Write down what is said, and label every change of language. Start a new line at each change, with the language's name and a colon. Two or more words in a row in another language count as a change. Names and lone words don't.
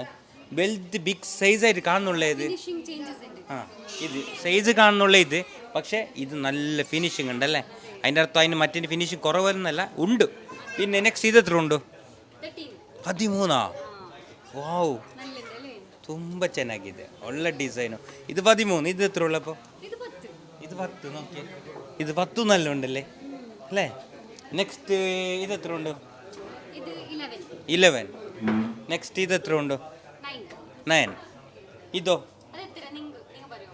English: wealth big
Malayalam: സൈസായിട്ട് കാണുന്നുള്ള ഇത്.
English: finishing changes
Malayalam: ഉണ്ട്. ആ, ഇത് സൈസ് കാണുന്നുള്ള ഇത്, പക്ഷേ ഇത് നല്ല ഫിനിഷിംഗ് ഉണ്ടല്ലേ? അതിൻ്റെ അർത്ഥം അതിന് മറ്റേ ഫിനിഷിംഗ് കുറവെന്നല്ല, ഉണ്ട്. പിന്നെ നെക്സ്റ്റ് ഇത് എത്ര ഉണ്ട്? 13. 13. വാവ്, നല്ലതല്ലേ?
Kannada: ತುಂಬ ಚೆನ್ನಾಗಿದೆ, ಒಳ್ಳೆ
Malayalam: ഡിസൈനും. ഇത് 13. ഇത് എത്ര ഉള്ളപ്പോൾ? ഇത് 10. ഇത് 10. നോക്കിയേ, ഇത് 10 നല്ല ഉണ്ടല്ലേ അല്ലേ? നെക്സ്റ്റ് ഇത് എത്ര ഉണ്ട്? ഇത് 11. 11. നെക്സ്റ്റ് ഇത് എത്ര ഉണ്ട്? 9. 9. ഇതോ അതെത്ര നിങ്ങൾ പറയോ?